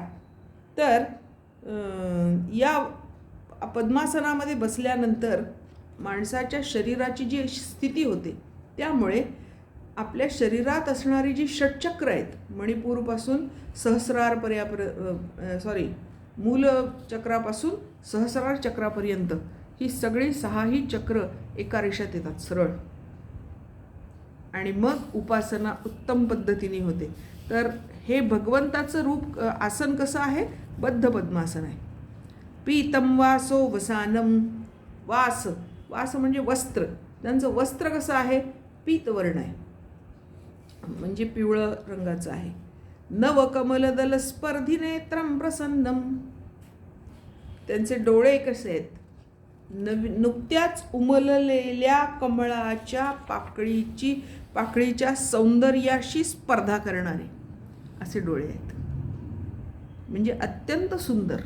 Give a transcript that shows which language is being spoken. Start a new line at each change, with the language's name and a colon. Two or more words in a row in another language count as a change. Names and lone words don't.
Marathi: तर या पद्मासनामध्ये बसल्यानंतर माणसाच्या शरीराची जी स्थिती होते त्यामुळे आपल्या शरीरात असणारी जी षटचक्र आहेत, मणिपूरपासून मूलचक्रापासून सहस्रार चक्रापर्यंत, ही सगळी 6ही चक्र एका रेषेत येतात सरळ. आणि मग उपासना उत्तम पद्धतीने होते. तर हे भगवंताचं रूप आसन कसं आहे? बद्ध पद्मासन आहे.
Sanskrit: पीतम वासो वसानम.
Marathi: वास, वास म्हणजे वस्त्र. त्यांचं वस्त्र कसं आहे? पीतवर्ण आहे, म्हणजे पिवळं रंगाचं आहे.
Sanskrit: नवकमलदल स्पर्धी नेत्रम प्रसन्नम.
Marathi: त्यांचे डोळे कसे आहेत? नुकत्याच उमललेल्या कमळाच्या पाकळीच्या सौंदर्याशी स्पर्धा करणारे असे डोळे आहेत. म्हणजे अत्यंत सुंदर.